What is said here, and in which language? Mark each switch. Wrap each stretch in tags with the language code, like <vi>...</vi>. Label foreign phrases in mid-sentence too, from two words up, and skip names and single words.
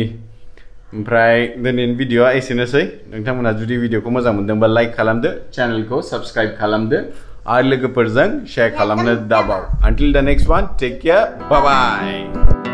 <brx>ओमफ्राय दिनैनि भिडिअआ एसेनोसै नोंथांमोना जुदि भिडिअखौ मोजां मोनदोंबा लाइक खालामदो चेनेलखौ सब्सक्राइब खालामदो आरो लोगोफोरजों शेयार खालामनो दाबाव</brx> <en>until the next one take care bye bye</en>